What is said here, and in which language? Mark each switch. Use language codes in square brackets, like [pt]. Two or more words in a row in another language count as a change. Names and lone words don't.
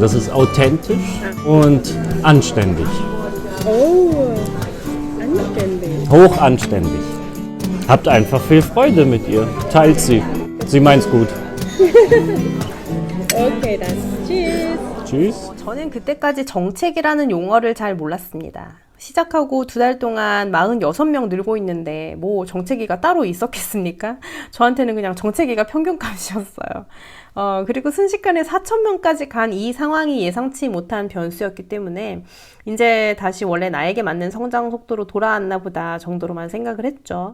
[de] Das ist authentisch und anständig. Oh, anständig. Hoch anständig. Habt einfach viel Freude mit ihr. Teilt sie. Sie meint's gut. Okay, dann. Tschüss. Tschüss. [ko] 저는 그때까지 정책이라는 용어를 잘 몰랐습니다. 시작하고 2달 동안 46명 늘고 있는데 뭐 정체기가 따로 있었겠습니까? 저한테는 그냥 정체기가 평균값이었어요. 그리고 순식간에 4,000명까지 간 이 상황이 예상치 못한 변수였기 때문에 이제 다시 원래 나에게 맞는 성장 속도로 돌아왔나 보다 정도로만 생각을 했죠.